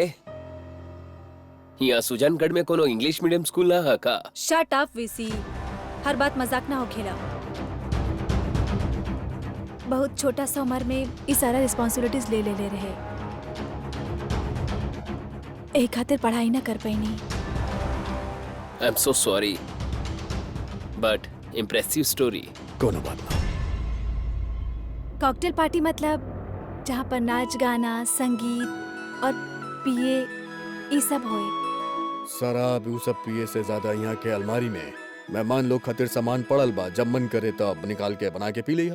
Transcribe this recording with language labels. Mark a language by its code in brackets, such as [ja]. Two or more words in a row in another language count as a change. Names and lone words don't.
[bho] यहाँ सुजानगढ़ में कोनो इंग्लिश मीडियम स्कूल ना है का? [en] shut up [bho] वीसी, हर बात मजाक ना हो खेला। बहुत छोटा सा उम्र में ये सारा रिस्पॉन्सिबिलिटीज ले रहे। एक खातिर पढ़ाई ना कर पाईनी। [en] I am so sorry, but impressive story. [bho] कोनो बात ना। [en] cocktail party [bho] मतलब जहाँ पर नाच गाना संगीत और पिए ये सब होए। शराब उ सब पिए से ज्यादा यहाँ के अलमारी में मेहमान लोग खातिर सामान पड़ल बा, जब मन करे तब निकाल के बना के पी लिया।